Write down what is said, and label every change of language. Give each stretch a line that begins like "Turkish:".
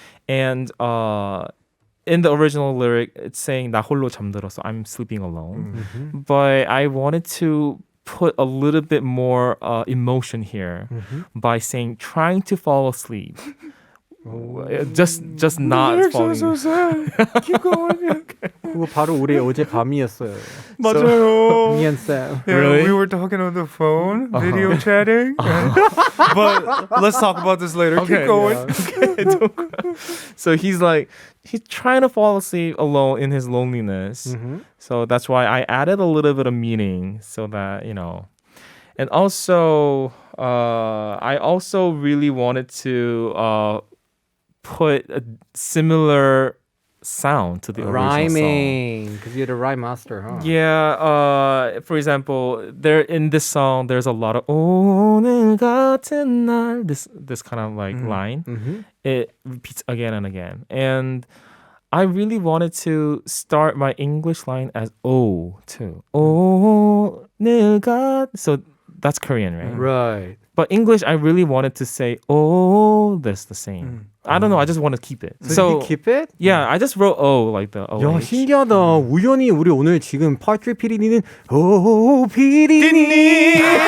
English: And in the original lyric, it's saying
Korean: 나 홀로 잠들어서,
English: I'm sleeping alone. But I wanted to put a little bit more emotion here by saying trying to fall asleep. Just not falling. so sad. Keep going.
Korean: 그거 바로 우리 어제 밤이었어요. 맞아요.
English: Me and Sam. Yeah, Really? we were talking on the phone, video chatting. But let's talk about this later. Keep going. So he's trying to fall asleep alone in his loneliness. So that's why I added a little bit of meaning so that, And also, I also really wanted to put a similar sound to the original song. Rhyming, because you're the rhyme master, huh? Yeah, for example, in this song, there's a lot of
Korean: 오늘 같은 날,
English: this kind of like line. It repeats again and again. And I really wanted to start my English line as O too. 오늘 So that's Korean, right? Right. But English, I really wanted to say, this the same. I don't know, I just want to keep it. So you keep it? Yeah, I just wrote O, like the O.
Korean: 야, 신기하다. 우연히 우리 오늘 지금 파트리 PD님은 오 PD님.